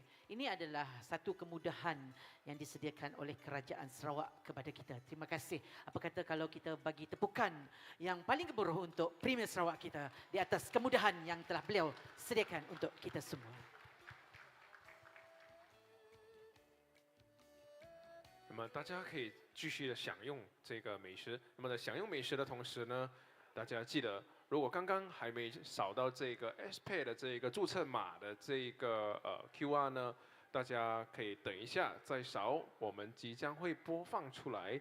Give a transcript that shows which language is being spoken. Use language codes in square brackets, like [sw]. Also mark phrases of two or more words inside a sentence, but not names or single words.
[ms] Ini adalah satu kemudahan yang disediakan oleh Kerajaan Sarawak kepada kita. Terima kasih. Apa kata kalau kita bagi tepukan yang paling gemuruh untuk Premier Sarawak kita di atas kemudahan yang telah beliau sediakan untuk kita semua. [zh] 那么大家可以继续的享用这个美食。那么在享用美食的同时呢，大家记得，如果刚刚还没扫到这个 SPay 的这个注册码的这个QR 呢，大家可以等一下再扫，我们即将会播放出来。